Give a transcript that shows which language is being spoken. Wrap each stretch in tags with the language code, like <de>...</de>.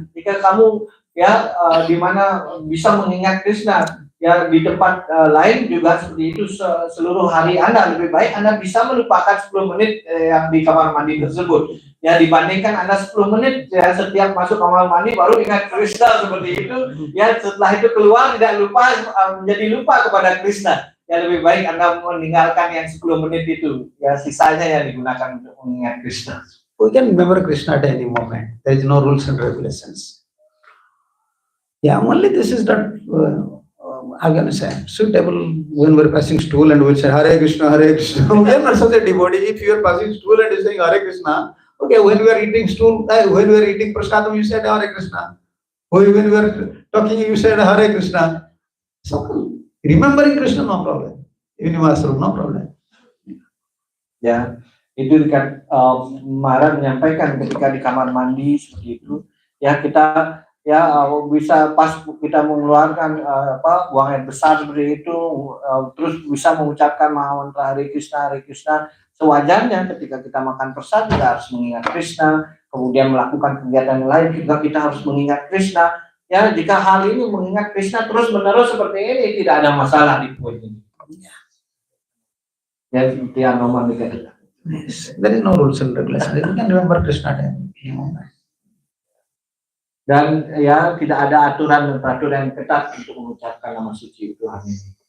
<id>Jika kamu ya di mana bisa mengingat Krishna, ya di tempat lain juga seperti itu seluruh hari Anda, lebih baik Anda bisa melupakan 10 menit yang di kamar mandi tersebut. Ya dibandingkan Anda 10 menit ya setiap masuk kamar mandi baru ingat Krishna seperti itu, ya setelah itu keluar tidak lupa, menjadi lupa kepada Krishna. Ya lebih baik Anda meninggalkan yang 10 menit itu, ya sisanya yang digunakan untuk mengingat Krishna.</id> <en>We can remember Krishna at any moment. There is no rules and regulations. Yeah, only this is not, how can I say, suitable when we're passing stool and we'll say Hare Krishna, Hare Krishna. We are not such a devotee. If you are passing stool and you're saying Hare Krishna, okay, when we are eating stool, when we are eating prasadam, you said Hare Krishna. When we are talking, you said Hare Krishna. So, remembering Krishna, no problem. Even in Ashram, no problem.</en> <id>Ya, itu Maharaj menyampaikan ketika di kamar mandi seperti itu, ya kita ya bisa pas kita mengeluarkan buang air besar seperti itu, terus bisa mengucapkan mantra Hare Krishna sewajarnya. Ketika kita makan prasad kita harus mengingat Krishna, kemudian melakukan kegiatan lain juga kita harus mengingat Krishna. Ya, jika hal ini mengingat Krishna terus menerus seperti ini, tidak ada masalah di poin ini. Ya, seperti yang Roman dikatakan.</id> <en>Yes. There is no rules and regulations. You can remember Krishna at any moment.</en> <id>Dan ya tidak ada aturan dan peraturan yang ketat untuk mengucapkan nama suci Tuhan ini.</id>